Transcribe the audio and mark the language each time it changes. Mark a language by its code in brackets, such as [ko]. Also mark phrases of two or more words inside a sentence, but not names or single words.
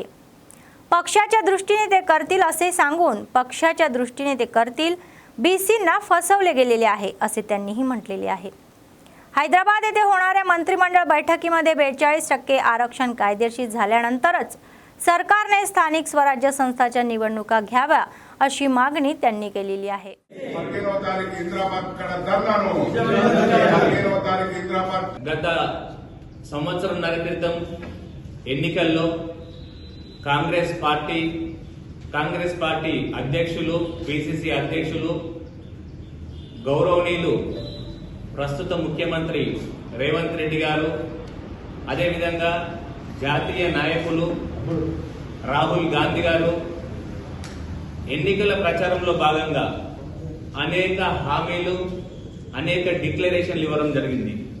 [mr] पक्षाच्या दृष्टीने ते करतील असे सांगून पक्षाच्या दृष्टीने ते करतील, बीसींना फसवले गेलेले आहे असे त्यांनीही म्हटलेले आहे। हैदराबाद येथे होणाऱ्या मंत्रिमंडळ बैठकीमध्ये 42% आरक्षण कायदेशीर झाल्यानंतरच सरकारने स्थानिक स्वराज्य संस्थांच्या निवडणुका घ्याव्या अशी मागणी त्यांनी केलेली आहे। [te] గత సంవత్సరంన్నర క్రితం ఎన్నికల్లో కాంగ్రెస్ పార్టీ అధ్యక్షులు పిసిసి అధ్యక్షులు గౌరవనీయులు ప్రస్తుత ముఖ్యమంత్రి రేవంత్ రెడ్డి గారు అదే విధంగా జాతీయ నాయకులు రాహుల్ గాంధీ గారు ఎన్నికల ప్రచారంలో భాగంగా అనేక హామీలు అనేక డిక్లరేషన్లు ఇవ్వడం జరిగింది।